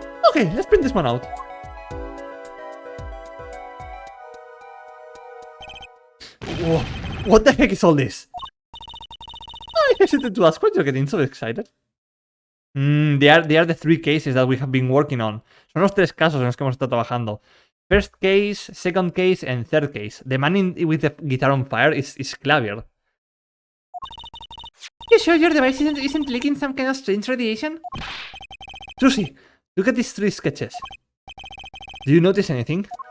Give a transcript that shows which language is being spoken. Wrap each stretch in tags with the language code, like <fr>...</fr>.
<en>Okay, let's print this one out. Whoa, what the heck is all this? I hesitated to ask why you're getting so excited. They are the 3 cases that we have been working on.</en> <es>Son los 3 casos en los que hemos estado trabajando.</es> <en>First case, second case, and third case. The man with the guitar on fire is Clavier. You sure your device isn't leaking some kind of strange radiation? Susie, look at these 3 sketches. Do you notice anything?</en>